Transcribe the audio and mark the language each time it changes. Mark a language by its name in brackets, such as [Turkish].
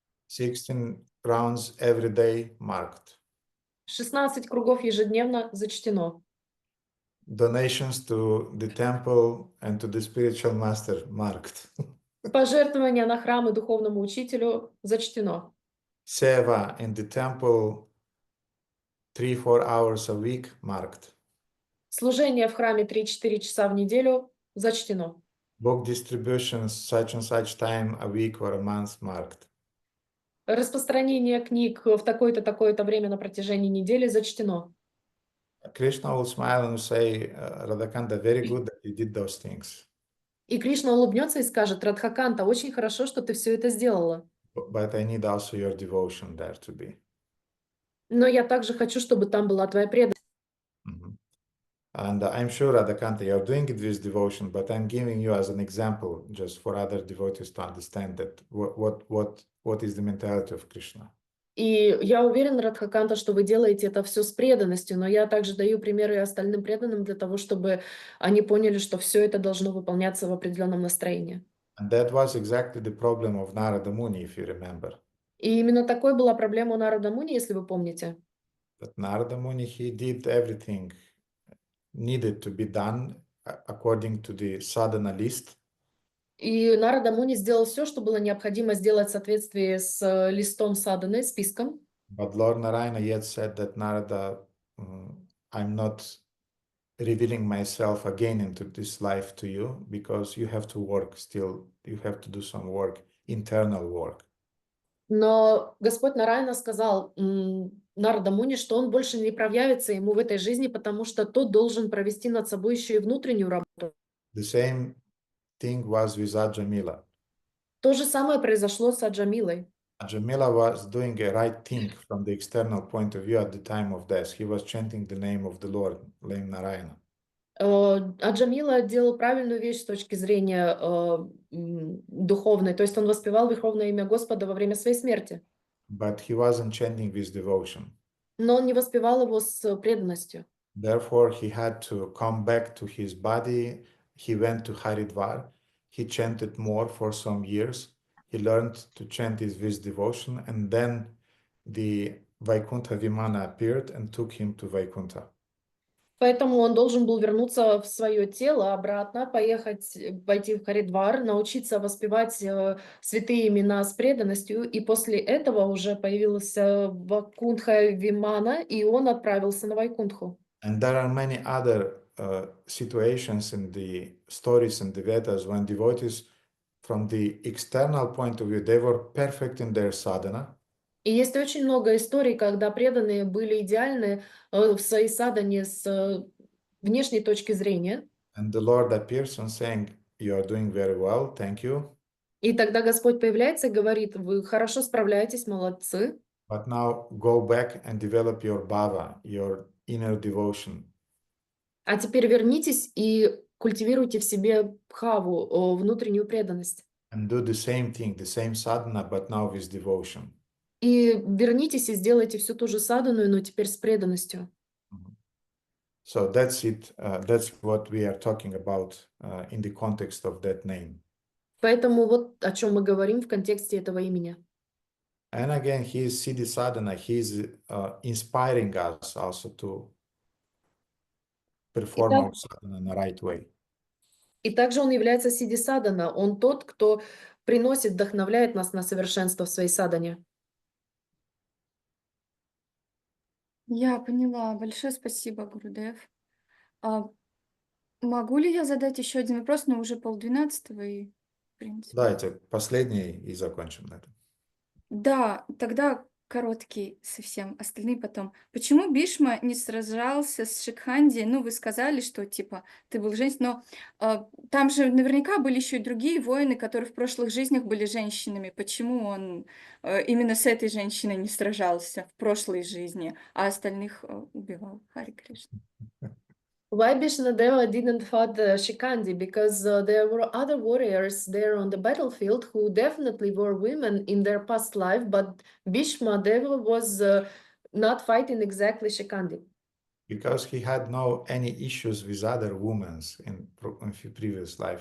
[English] 16 rounds every day marked. [Russian] 16 кругов ежедневно зачтено. [English] Donations to the temple and to the spiritual master marked. [Russian] Пожертвования на храм и духовному учителю зачтено. [English] Seva in the temple 3-4 hours a week marked. [Russian] Служение в храме 3-4 часа в неделю зачтено. [English] Book distributions such and such time a week or a month marked. [Russian] Распространение книг в такое-то время на протяжении недели зачтено. [English] Krishna will smile and say, Radhakanta, very good that you did those things. [Russian] И Кришна улыбнется и скажет: Радхаканта, очень хорошо, что ты все это сделала. [English] But I need also your devotion there to be. [Russian] Но я также хочу, чтобы там была твоя преданность. [English] And I'm sure, Radhakanta, you're doing it with devotion, but I'm giving you as an example, just for other devotees to understand that what is the mentality of Krishna. [Russian] И я уверена, Радхаканта, что вы делаете это все с преданностью, но я также даю примеры остальным преданным для того, чтобы они поняли, что все это должно выполняться в определенном настроении. [English] And that was exactly the problem of Narada Muni, if you remember. [Russian] И именно такой была проблема у Нарада Муни, если вы помните. [English] But Narada Muni, he did everything needed to be done according to the sadhana list. [Russian] И Нарада Муни сделал все, что было необходимо сделать в соответствии с листом садханы, списком. [English] But Lord Narayana yet said that Narada, I'm not revealing myself again into this life to you because you have to work still, you have to do some work, internal work. [Russian] Но Господь Нараяна сказал Нарада Муни, что он больше не проявится ему в этой жизни, потому что тот должен провести над собой еще и внутреннюю работу. [English] The same thing was with Ajamila. [Russian] То же самое произошло с Аджамилой. [English] Ajamila was doing a right thing from the external point of view at the time of death. He was chanting the name of the Lord, name Narayana. [Russian] Аджамила делал правильную вещь с точки зрения духовной, то есть он воспевал верховное имя Господа во время своей смерти. [English] But he wasn't chanting with devotion. [Russian] Но он не воспевал его с преданностью. [English] Therefore, he had to come back to his body. He went to Haridwar. He chanted more for some years. He learned to chant it with devotion, and then the Vaikuntha Vimana appeared and took him to Vaikuntha. [Russian] Поэтому он должен был вернуться в свое тело, обратно, пойти в Харидвар, научиться воспевать святые имена с преданностью, и после этого уже появился Вайкунтха Вимана, и он отправился на Вайкунтху. [English] And there are many other situations in the stories in the Vedas when devotees, from the external point of view, they were perfect in their sadhana. [Russian] И есть очень много историй, когда преданные были идеальны в своей садхане с внешней точки зрения. [English] And the Lord appears and saying, "You are doing very well, thank you." [Russian] И тогда Господь появляется и говорит: вы хорошо справляетесь, молодцы. [English] But now go back and develop your bhava, your inner devotion. [Russian] А теперь вернитесь и культивируйте в себе бхаву, внутреннюю преданность. [English] And do the same thing, the same sadhana, but now with devotion. [Russian] И вернитесь и сделайте всю ту же садхану, но теперь с преданностью. [English] So that's it. That's what we are talking about in the context of that name. [Russian] Поэтому вот о чем мы говорим в контексте этого имени. [English] And again, he is Siddhi Sadhana. He is inspiring us also to perform our sadhana in the right way. [Russian] И также он является сидди садхана. Он тот, кто приносит, вдохновляет нас на совершенство в своей садхане. Я поняла. Большое спасибо, Гурудев. Могу ли я задать еще один вопрос, но уже 11:30 и, в принципе. Давайте последний и закончим на этом. Да, тогда короткий совсем, остальные потом. Почему Бишма не сражался с Шикханди? Ну, вы сказали, что типа ты был женщиной, но там же наверняка были еще и другие воины, которые в прошлых жизнях были женщинами. Почему он именно с этой женщиной не сражался в прошлой жизни, а остальных убивал? Харе Кришна. [English] Why Bhīṣmadeva didn't fight Shikandi? Because there were other warriors there on the battlefield who definitely were women in their past life, but Bhīṣmadeva was not fighting exactly Shikandi. Because he had no any issues with other women in his previous life.